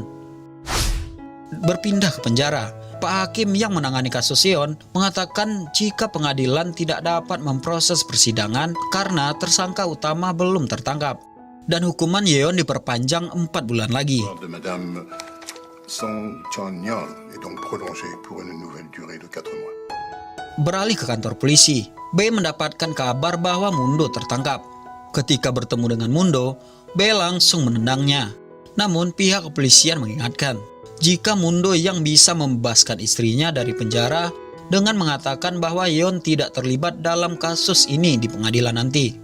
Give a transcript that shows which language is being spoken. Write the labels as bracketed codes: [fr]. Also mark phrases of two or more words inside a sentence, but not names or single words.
[id] Berpindah ke penjara, Pak Hakim yang menangani kasus Yeon mengatakan jika pengadilan tidak dapat memproses persidangan karena tersangka utama belum tertangkap. Dan hukuman Yeon diperpanjang 4 bulan lagi. [fr] Song Chon-yeon est donc prolongé pour une nouvelle durée de 4 mois. [id] Beralih ke kantor polisi, B mendapatkan kabar bahwa Mundo tertangkap. Ketika bertemu dengan Mundo, B langsung menendangnya. Namun pihak kepolisian mengingatkan, jika Mundo yang bisa membebaskan istrinya dari penjara dengan mengatakan bahwa Yeon tidak terlibat dalam kasus ini di pengadilan nanti.